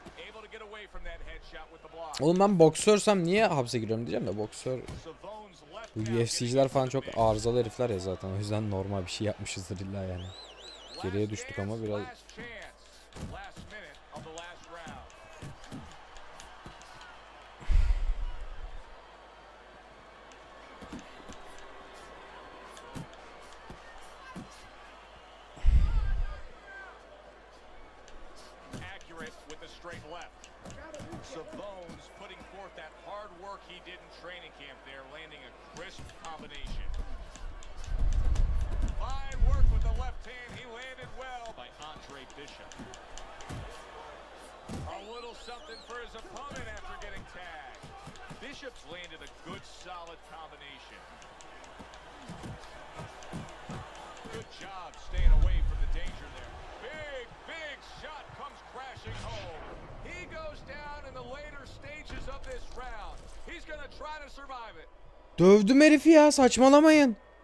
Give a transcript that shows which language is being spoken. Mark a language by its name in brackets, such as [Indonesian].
[English] Able to get away from that headshot with the block. [Turkish] Oğlum ben boksörsem niye hapse giriyorum diyeceğim de boksör. [English] Savone's left [Turkish] Bu [English] now [Turkish] UFC'ciler falan çok arızalı herifler ya zaten. O yüzden normal bir şey yapmışızdır illa yani. Geriye düştük ama biraz. [English] Last chance. Last minute of the last round. Accurate with the straight left. Savone's putting forth that hard work he did in training camp there, landing a crisp combination. Fine work with the left hand. He landed well by Andre Bishop. A little something for his opponent after getting tagged. Bishop's landed a good, solid combination. Good job staying away from the danger there. Big shot comes crashing home. He goes down in the later stages of this round. He's gonna try to survive it. [Turkish] Dövdüm herifi ya, saçmalamayın.